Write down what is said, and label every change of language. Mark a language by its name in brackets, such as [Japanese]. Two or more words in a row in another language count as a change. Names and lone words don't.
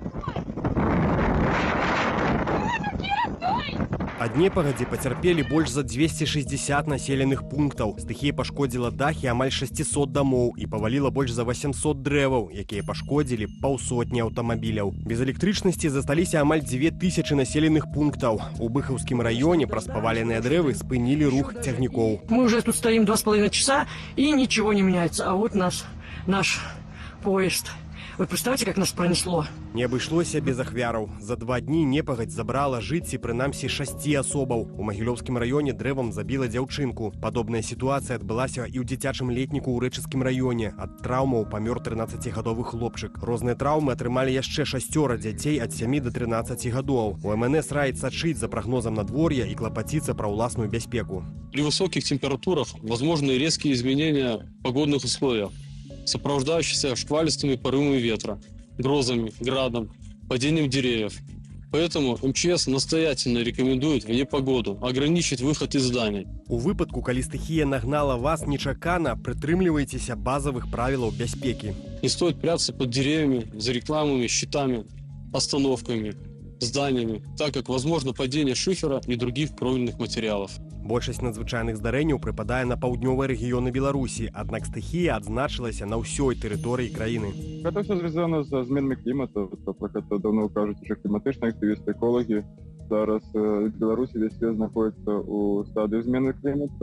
[Belarusian] Ад непагадзі пацярпелі больш за 260 населеных пунктаў. Стыхія пашкодзіла дахі амаль 600 дамоў і паваліла больш за 800 дрэваў, якія пашкодзілі паўсотні аўтамабіляў. Без электрычнасці засталіся амаль 2000 населеных пунктаў. У Быхаўскім раёне праз паваленыя дрэвы спынілі рух цягнікоў. [Russian] Мы уже тут стоим 2,5 часа и ничего не меняется. А вот наш поезд. Вы представьте, как нас пронесло? [Belarusian] Не абышлося без ахвяраў. За 2 дні непагадзь забрала жыцці прынамсі 6 асобаў. У Магілёўскім раёне дрэвам забіла дзяўчынку. Падобная сітуацыя адбылася і ў дзіцячым летніку ў Рэчыцкім раёне. Ад траўмаў памёр 13гадовы хлопчык. Розныя траўмы атрымалі яшчэ 6 дзяцей ад 7 до 13 гадоў. У МНС раіць сачыць за прагнозам надвор'я і клапаціцца пра ўласную бяспеку. [Russian] При высоких температурах возможны резкие изменения погодных условий, сопровождающиеся шквалистыми порывами ветра, грозами, градом, падением деревьев. Поэтому МЧС настоятельно рекомендует в непогоду ограничить выход из зданий. [Belarusian] У выпадку, калі стыхія нагнала вас нечакана, прытрымлівайцеся базовых правілаў бяспекі. [Russian] Не стоит прятаться под деревьями, за рекламными щитами, остановками, зданиями, так как возможно падение шифера и других кровельных материалов. [Belarusian] Большасць надзвычайных здарэнняў прыпадае на паўднёвыя рэгіёны Беларусі, аднак стыхія адзначылася на ўсёй тэрыторыі краіны. Гэта все звязано з зменами клімату. Про гэта давно кажуць уже кліматычныя актывісты, эколагі. Зараз в Беларусі [Russian] весь свет [Belarusian] знаходіцца ў стадыі змены клімату.